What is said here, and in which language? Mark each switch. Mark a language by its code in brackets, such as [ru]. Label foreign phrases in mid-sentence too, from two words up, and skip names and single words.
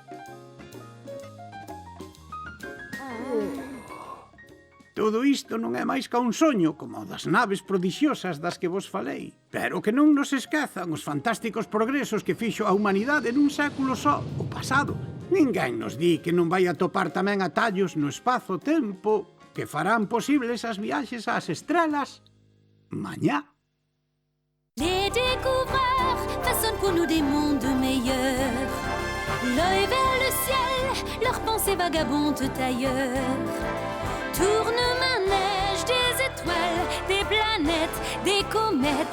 [gl] Todo isto non é máis ca un soño, como o das naves prodixiosas das que vos falei. Pero que non nos esquezan os fantásticos progresos que fixo a humanidade nun século só, o pasado. Ninguén nos di que non vai atopar tamén atallos no espazo-tempo que farán posibles as viaxes ás estrelas mañá. [fr] Les découvreurs façonnent pour nous des mondes meilleurs. L'œil vers le ciel, leurs pensées vagabondent ailleurs. Tourne-manège des étoiles, des planètes, des comètes.